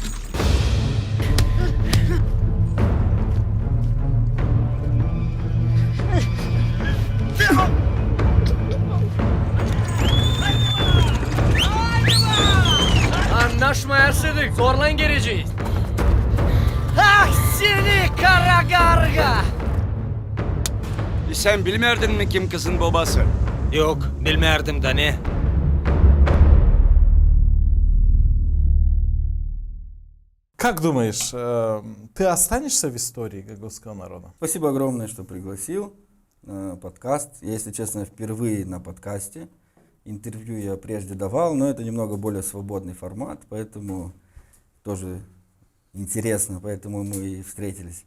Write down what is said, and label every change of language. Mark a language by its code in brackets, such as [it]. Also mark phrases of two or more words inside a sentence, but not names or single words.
[gag] Anlaşmayasıdık. Zorla geleceğiz. Ah seni kara karga. Sen bilmerdin mi kim kızın babası? Yok bilmerdim da ne? [ru] Как думаешь, ты останешься в истории гагаузского народа? Спасибо огромное, что пригласил на подкаст. Я, если честно, впервые на подкасте. Интервью я прежде давал, но это немного более свободный формат, поэтому тоже интересно, поэтому мы и встретились.